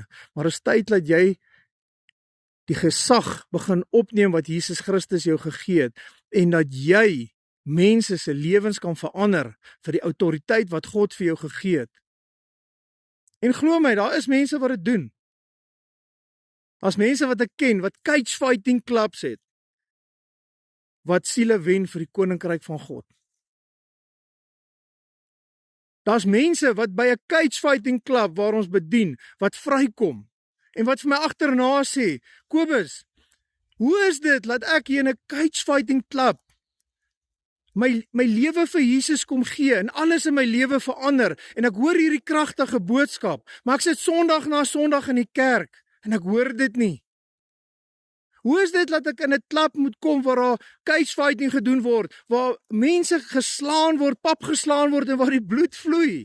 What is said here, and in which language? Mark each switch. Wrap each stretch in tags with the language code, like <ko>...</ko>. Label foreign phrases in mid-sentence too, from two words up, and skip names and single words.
<af>Maar is tyd dat jy die gesag begin opneem wat Jesus Christus jou gegee het, en dat jy mense se lewens kan verander vir die autoriteit wat God vir jou gegee het. En glo my, daar is mense wat dit doen. Daar's mense wat ek ken, wat</af> <en>cage fighting clubs</en> <af>het, wat siele wen vir die koninkryk van God. Daar's mense wat by 'n</af> <en>cage fighting club</en> <af>waar ons bedien, wat vrykom, en wat vir my agterna sê, Kobus, hoe is dit, laat ek hier in 'n</af> <en>cage fighting club</en> <af>my lewe vir Jesus kom gee, en alles in my lewe verander, en ek hoor hierdie kragtige boodskap, maar ek sit Sondag na Sondag in die kerk, en ek hoor dit nie. Hoe is dit dat ek in 'n klub moet kom waar daar</af> <en>cage fighting</en> <af>gedoen word, waar mense geslaan word, pap geslaan word, en waar die bloed vloei?</af>